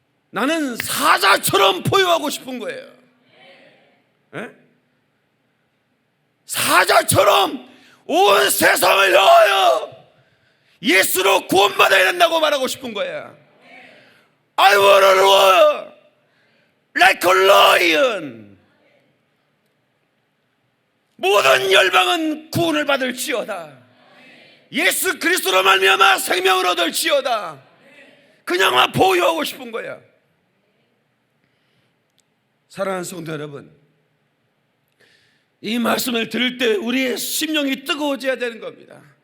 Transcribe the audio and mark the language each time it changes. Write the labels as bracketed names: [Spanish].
[Korean] 나는 사자처럼 포효하고 싶은 거예요. 사자처럼 온 세상을 위하여 예수로 구원받아야 된다고 말하고 싶은 거야. [English] I want to roar like a lion. [Korean] 모든 열방은 구원을 받을지어다. 예수 그리스도로 말미암아 생명을 얻을지어다. 그냥만 보유하고 싶은 거야. 사랑하는 성도 여러분, 이 말씀을 들을 때 우리의 심령이 뜨거워져야 되는 겁니다.